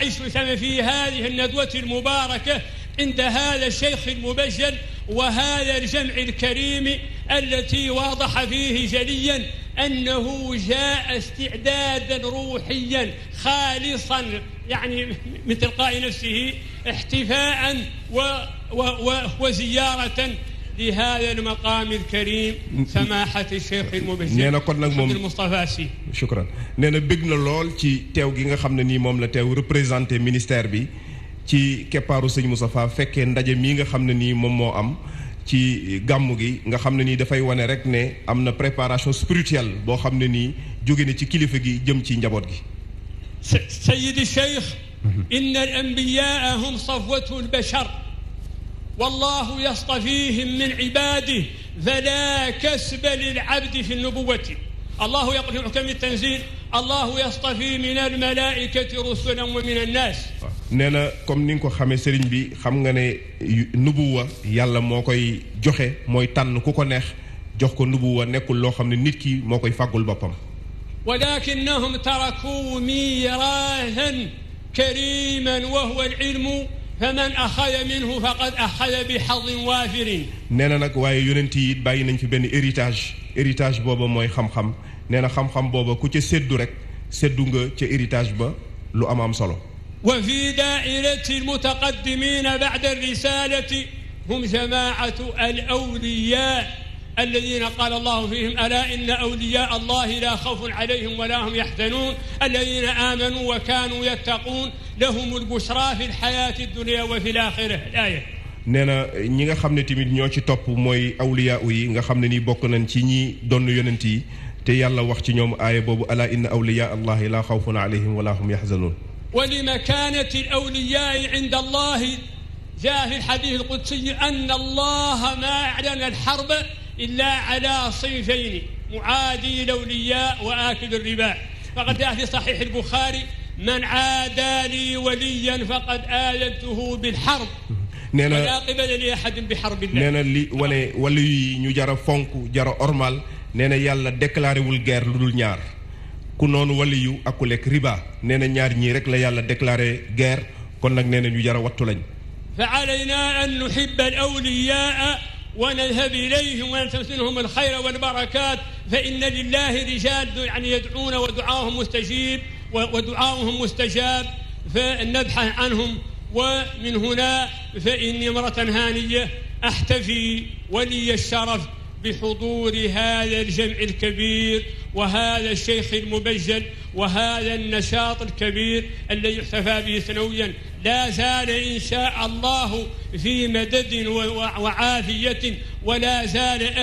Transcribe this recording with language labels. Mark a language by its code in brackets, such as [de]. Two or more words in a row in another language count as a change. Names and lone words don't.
[ar] السلطنة في هذه الندوة المباركة عند هذا الشيخ المبجل وهذا الجمع الكريم التي واضح فيه جليا أنه جاء استعدادا روحيا خالصا يعني من تلقاء نفسه احتفاء وزيارة لهذا المقام الكريم سماحة الشيخ المبجل محمد المصطفى سي. شكرا. [wo] nee na bëgg na lool ci teew gi nga xam ne nii moom la teew [fr] représenté ministère [wo] bi ci keppaaru sëñ Moustapha fekkee ndaje mii nga xam ne nii moom moo am ci gàmmu gi nga xam ne nii dafay wane rek ne am na [fr] préparation spirituelle [wo] boo xam ne nii jóge na ci kilifa gi jëm ci njaboot gi. [ar] سيد الشيخ إن الأنبياء هم صفوة البشر والله يصطفيهم من عباده فلا كسب للعبد في النبوة. الله يقول في محكم التنزيل الله يصطفي من الملائكة رسلا ومن الناس. [wo] nee na comme ni nga ko xamee sëriñ bi xam nga ne nubuwa yàlla moo koy joxe mooy tànn ku ko neex jox ko nubuwa nekkul loo xam ne nit ki moo koy fàggul boppam. [ar] ولكنهم تركوا ميراثا كريما وهو العلم فمن أخذ منه فقد أخذ بحظ وافر. [wo] nee na nag waaye yonent yi bàyyi nañ fi benn héritage booba mooy xam-xam nee na xam-xam booba ku ca séddu rek séddu nga ca héritage ba lu am solo. [ar] وفي دائرة المتقدمين بعد الرسالة هم جماعة الأولياء الذين قال الله فيهم ألا إن أولياء الله لا خوف عليهم ولا هم يحزنون الذين آمنوا وكانوا يتقون لهم البشرى في الحياة الدنيا وفي الآخرة. الآية. [wo] nee na ñi nga xam ne tamit ñoo ci topp mooy awliyaa yi nga xam ne ni bokk nañ ci ñi doon yonent yi te yàlla wax ci ñoom aaya boobu [ar] ألا إن أولياء الله لا خوف عليهم ولا هم يحزنون. ولمكانة الأولياء عند الله جاء في الحديث القدسي أن الله ما أعلن الحرب إلا على صنفين معادي الأولياء وآكل الربا. فقد جاء في صحيح البخاري من عادى لي وليا فقد آذنته بالحرب ولا قبل لأحد بحرب الله. [wo] nee na li wane wala yi ñu jara fonk jara ormal nee na yàlla déclaré wul guerre lu dul ñaar ku noonu waliyu ak ku lekk riba nee na ñaar ñii rek la yàlla [fr] déclaré guerre [wo] kon nag nee na ñu jara wattu lañ. [ar] فعلينا أن نحب الأولياء ونذهب إليهم ونلتمس منهم الخير والبركات فإن لله رجال يعني يدعون ودعاؤهم مستجاب فنبحث عنهم. ومن هنا فإني مرة هانية أحتفي ولي الشرف بحضور هذا الجمع الكبير وهذا الشيخ المبجل وهذا النشاط الكبير الذي يحتفى به سنويا لا زال إن شاء الله في مدد وعافية ولا زال